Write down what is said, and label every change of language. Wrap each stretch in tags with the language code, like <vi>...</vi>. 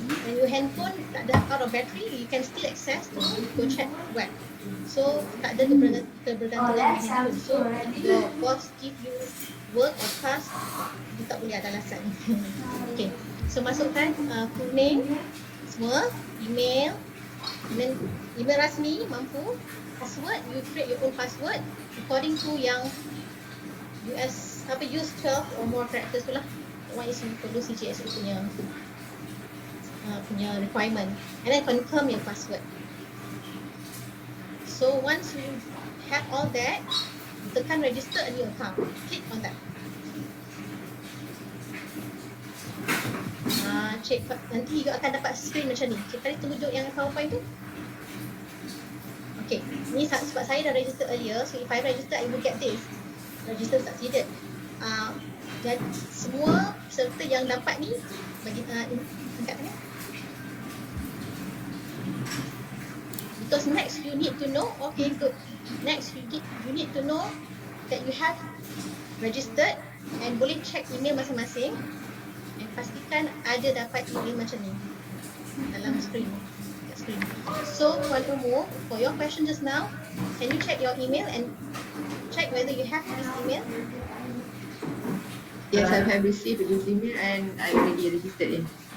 <en>When your handphone</en> <ms>tak ada</ms> <en>out of battery, you can still access to GoChat web.</en> <ms>So, tak ada kebergantungan dengan handphone.</ms> <en>So, your boss give you work or task, you</en> <ms>tak boleh ada alasan.</ms> <en>Okay, so</en> <ms>masukkan</ms> <en>full name,</en> <ms>semua,</ms> <en>email,</en> <ms>dan email rasmi mampu,</ms> <en>password, you create your own password according to</en> <ms>yang</ms> <en>use 12 or more characters</en> <ms>tu lah.</ms> <en>One is</en> <ms>perlu</ms> <en>CGSU</en> <ms>punya</ms> <en>requirement, and then confirm your password. So once you have all that,</en> <ms>tekan</ms> <en>register a new account, click on that.</en> <ms>Cik, nanti you akan dapat screen macam ni. Cik tadi tunjuk yang PowerPoint tu.</ms> <en>Okay,</en> <ms>ni sebab saya dah</ms> <en>register earlier, so if I register, I will get this. Register succeeded.</en> <ms>Dan semua peserta yang dapat ni, bagi angkat ni.</ms> <en>Because next you need to know, okay good. Next you need to know that you have registered and</en> <ms>boleh</ms> <en>check email</en> <ms>masing-masing. And pastikan ada dapat email macam ni dalam screen.</ms> <en>So Tuan Umu, for your question just now, can you check your email and check whether you have this email? Yes, I have received this email and I already registered into</en>